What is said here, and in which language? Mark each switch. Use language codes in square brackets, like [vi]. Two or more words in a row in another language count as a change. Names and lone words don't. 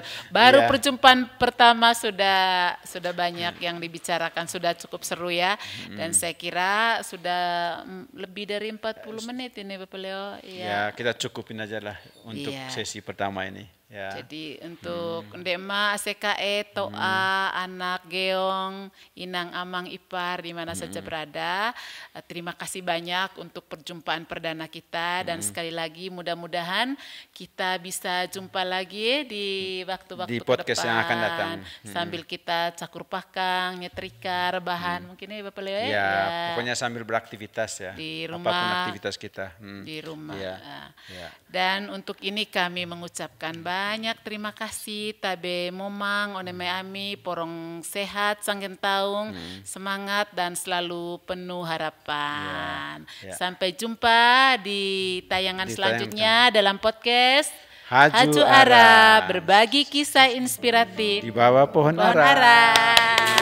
[id] Baru perjumpaan pertama sudah banyak yang dibicarakan, sudah cukup seru ya. Dan saya kira sudah lebih dari 40 menit ini Bapak Leo. Ya, kita cukupin aja lah untuk sesi pertama ini. Ya. Jadi untuk Ndema, ACKE, Toa, Anak, Geong, Inang, Amang, Ipar di mana saja berada. Terima kasih banyak untuk perjumpaan perdana kita dan sekali lagi mudah-mudahan kita bisa jumpa lagi di waktu-waktu di podcast yang akan datang. Sambil kita cakur pakang, nyetrika, rebahan mungkin ya Bapak Leo ya. Pokoknya sambil beraktivitas ya. Di rumah. Apapun aktivitas kita. Di rumah. Ya. Dan untuk ini kami mengucapkan banyak terima kasih [mqy] tabe momang oneme ami porong sehat sanggen taung [id] semangat dan selalu penuh harapan. Sampai jumpa di tayangan selanjutnya dalam podcast Haju Ara, berbagi kisah inspiratif di bawah pohon ara.